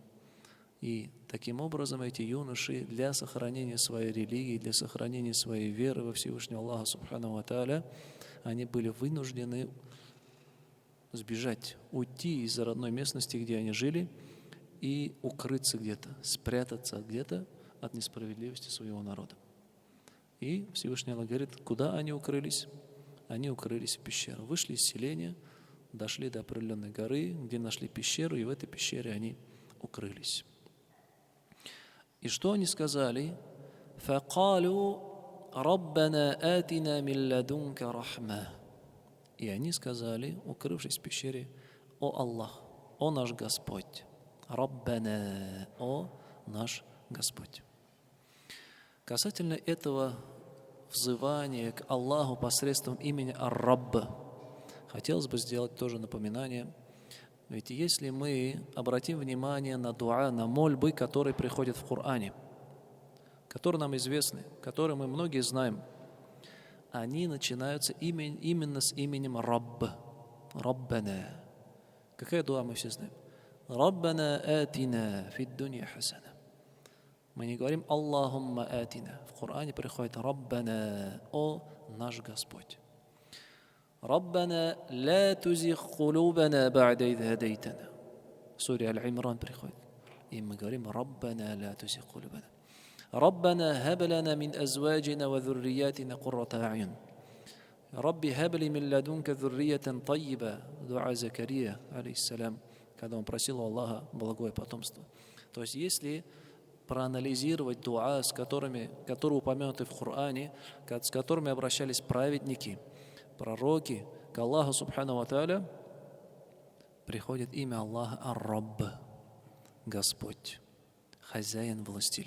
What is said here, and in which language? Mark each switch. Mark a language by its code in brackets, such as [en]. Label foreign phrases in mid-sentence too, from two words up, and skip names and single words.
[ru] И таким образом эти юноши для сохранения своей религии, для сохранения своей веры во Всевышнего Аллаха [ar] سبحانه وتعالى, [ru] они были вынуждены сбежать, уйти из родной местности, где они жили, и укрыться где-то, спрятаться где-то от несправедливости своего народа. И Всевышний Аллах говорит, куда они укрылись? Они укрылись в пещеру. Вышли из селения, дошли до определенной горы, где нашли пещеру, и в этой пещере они укрылись. И что они сказали? [ar] فَقَالُوا رَبَّنَا آتِنَا مِن لَّدُنكَ رَحْمَةً. [ru] И они сказали, укрывшись в пещере: «О Аллах, о наш Господь, Раббана, о наш Господь». Касательно этого взывания к Аллаху посредством имени Ар-Рабб, хотелось бы сделать тоже напоминание. Ведь если мы обратим внимание на дуа, на мольбы, которые приходят в Коране, которые нам известны, которые мы многие знаем, они начинаются именно с именем Рабб, Раббана. Какая дуа мы все знаем? [ar] ربنا آتنا في الدنيا حسنة. [ru] Мы не говорим [ar] اللهم آتنا. [ru] В Коране приходит Раббана, о наш Господь. [ar] ربنا لا تزغ قلوبنا بعد إذ هديتنا. [ru] Суря Аль-Имран приходит. И мы говорим [ar] ربنا لا تزغ قلوبنا. ربنا هب لنا من أزواجنا وذرياتنا قرة أعين. رب هب لي من لدنك ذرية طيبة. [ru] Дуа Закария, алейхиссалям, когда он просил у Аллаха благое потомство. То есть, если проанализировать дуа, которые упомянуты в Коране, с которыми обращались праведники, пророки, к Аллаху [ar] سبحانه وتعالى, [ru] приходит имя Аллаха Ар-Рабб, Господь, хозяин, властелин.